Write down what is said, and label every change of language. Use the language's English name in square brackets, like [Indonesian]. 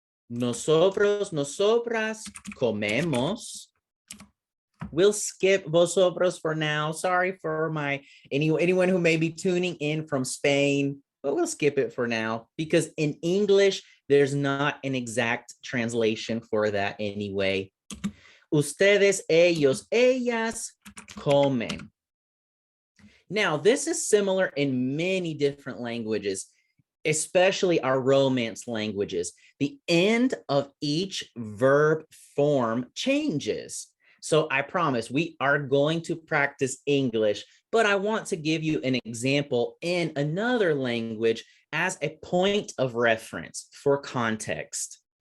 [Spanish] Nosotros, nosotras comemos. [English] We'll skip vosotros for now. Sorry for anyone who may be tuning in from Spain, but we'll skip it for now because in English, there's not an exact translation for that anyway. [Spanish] Ustedes, ellos, ellas comen. [English] Now, this is similar in many different languages, especially our Romance languages. The end of each verb form changes. So I promise we are going to practice English, but I want to give you an example in another language as a point of reference for context.